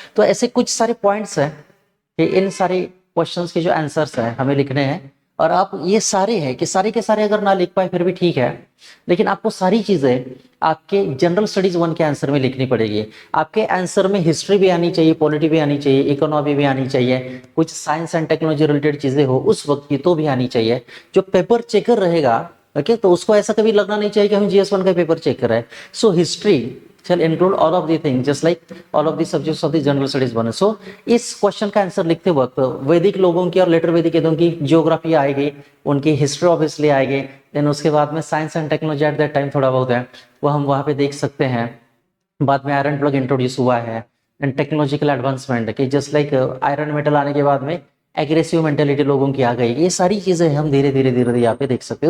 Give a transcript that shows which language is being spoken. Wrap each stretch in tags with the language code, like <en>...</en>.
<hi>तो ऐसे कुछ सारे पॉइंट्स हैं कि इन सारे क्वेश्चंस के जो आंसर्स हैं हमें लिखने हैं, और आप ये सारे हैं कि सारे के सारे अगर ना लिख पाए फिर भी ठीक है, लेकिन आपको सारी चीजें आपके जनरल स्टडीज 1 के आंसर में लिखनी पड़ेगी। आपके आंसर में हिस्ट्री भी आनी चाहिए, पॉलिटी भी आनी चाहिए, इकोनॉमी भी आनी चाहिए, कुछ साइंस एंड टेक्नोलॉजी रिलेटेड चीजें हो उस वक्त की तो भी आनी चाहिए। जो पेपर चेकर रहेगा ओके, तो उसको ऐसा कभी लगना नहीं चाहिए कि हम GS1 का पेपर चेक कर रहे हैं।</hi> <en>So history shall include all of the things just like all of the subjects of the general studies 1।</en> <hi>सो इस क्वेश्चन का आंसर लिखते वक्त वैदिक लोगों की और लेटर वैदिक लोगों की जियोग्राफी आएगी, उनकी हिस्ट्री ऑब्वियसली आएगी, देन उसके बाद में science and technology</hi> <en>at that time</en> <hi>थोड़ा बहुत है वो हम वहाँ पे देख सकते हैं। बाद में आयरन प्लग इंट्रोड्यूस हुआ है एंड टेक्नोलॉजिकल एडवांसमेंट, कि जस्ट लाइक आयरन मेटल आने के बाद में एग्रेसिव मेंटेलिटी लोगों की आ गई। ये सारी चीजें हम धीरे धीरे धीरे यहाँ पे देख सकते हैं।</hi>